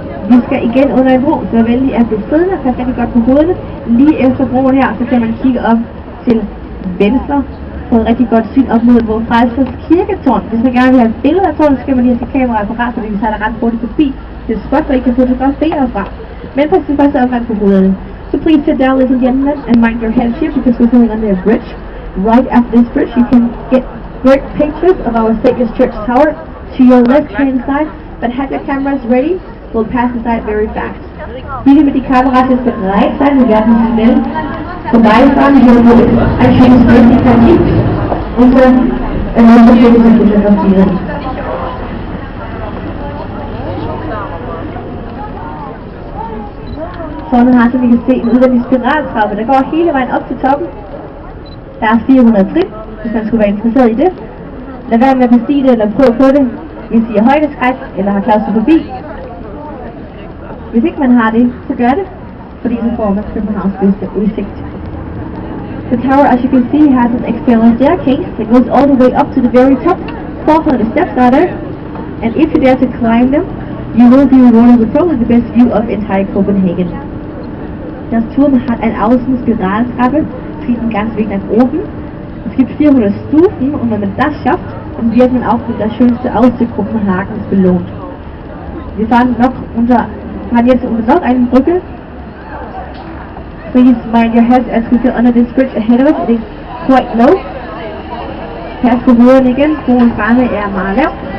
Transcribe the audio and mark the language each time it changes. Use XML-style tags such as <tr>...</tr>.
<da>Vi skal igen under en bro, så er venlig at blive siddende og passe rigtig godt på hovederne. Lige efter broen her, så kan man kigge op til venstre på et rigtig godt syn op mod vores frelsers kirketårn. Hvis man gerne vil have et billede af tårnet, så skal man lige have sit kamera apparat, fordi vi sejler ret hurtigt forbi. Det er spot, hvor I kan fotografere fra. Men pas til første omgang på hovederne.</da> <en>So please sit down, ladies and gentlemen, and mind your heads here because we're going under a bridge. Right after this bridge, you can get great pictures of our Savior's Church Tower to your left-hand side, but have your cameras ready. We'll pass the side very fast.</en> <de>Bitte mit die Kamera jetzt bereit sein, wir werden schnell vorbeifahren, hier wo es ein schönes Möglichkeit gibt, und dann Möglichkeit zu fotografieren.</de> <da>Tårnet har, som I kan se, en udvendig spiraltrappe, der går hele vejen op til toppen. Der er 400 trin, hvis man skulle være interesseret i det. Lad være med at bestige det eller prøve på det, hvis I er højdeskræk eller har klaustrofobi. Hvis ikke man har det, så gør det, fordi så får man Københavns bedste udsigt.</da> <en>The tower, as you can see, has an external staircase that goes all the way up to the very top. 400 steps are there, and if you dare to climb them, you will be rewarded with probably the best view of entire Copenhagen.</en> <de>Das Turm hat eine Außenspiraltrappe, zieht den ganzen Weg nach oben. Es gibt 400 Stufen und wenn man das schafft, dann wird man auch mit der schönste Aussicht Kopenhagens belohnt. Wir fahren jetzt unter noch eine Brücke.</de> <en>Please mind your heads as we go under this bridge ahead of us. It is quite low.</en> <da>Pas på hovedet igen, broen fremme er meget lav.</da>